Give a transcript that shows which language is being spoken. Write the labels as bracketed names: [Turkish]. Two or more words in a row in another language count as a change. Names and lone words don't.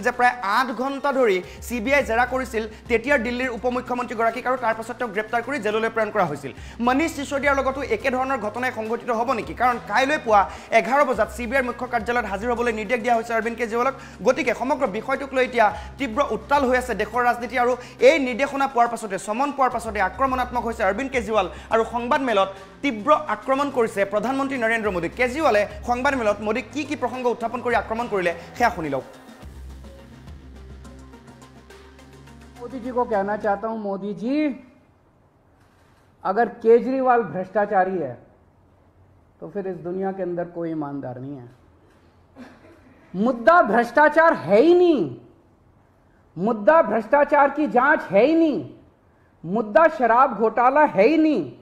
[Assamese] যে প্ৰায় 8 ঘণ্টা ধৰি CBI জেৰা কৰিছিল তেতিয়াৰ দিল্লীৰ উপমুখ্যমন্ত্ৰীগৰাকীক আৰু তাৰ পাছত তেওঁক গ্ৰেপ্তাৰ কৰি জেললৈ প্ৰেৰণ কৰা হৈছিল মনীষ সিসোদিয়াৰ লগতো একে ধৰণৰ ঘটনাই সংঘটিত হ'ব নেকি কাৰণ কাইলৈ পুৱা 11 বজাত CBIৰ মুখ্য কাৰ্যালয়ত হাজিৰ হ'বলৈ নিৰ্দেশ দিয়া হৈছে অৰবিন্দ কেজৰিৱালক গতিকে সমগ্ৰ বিষয়টোক লৈ এতিয়া তীব্ৰ উত্তাল হৈ আছে দেশৰ ৰাজনীতি আৰু এই নিৰ্দেশনা পোৱাৰ পাছতে সমন পোৱাৰ পাছতে আক্ৰমণাত্মক হৈছে অৰবিন্দ কেজৰিৱাল আৰু সংবাদ মেলত তীব্ৰ আক্ৰমণ কৰিছে প্ৰধানমন্ত্ৰী নৰেন্দ্ৰ মোদী কেজৰিৱালে সংবাদ মেলত মোদীক কি প্ৰসংগ উত্থাপন কৰি আক্ৰমণ কৰিলে সেয়া শুনি লওক [Hindi] मोदी जी को कहना चाहता हूं मोदी जी अगर केजरीवाल भ्रष्टाचारी है तो फिर इस दुनिया के अंदर कोई ईमानदार नहीं है मुद्दा भ्रष्टाचार है ही नहीं मुद्दा भ्रष्टाचार की जांच है ही नहीं मुद्दा शराब घोटाला है ही नहीं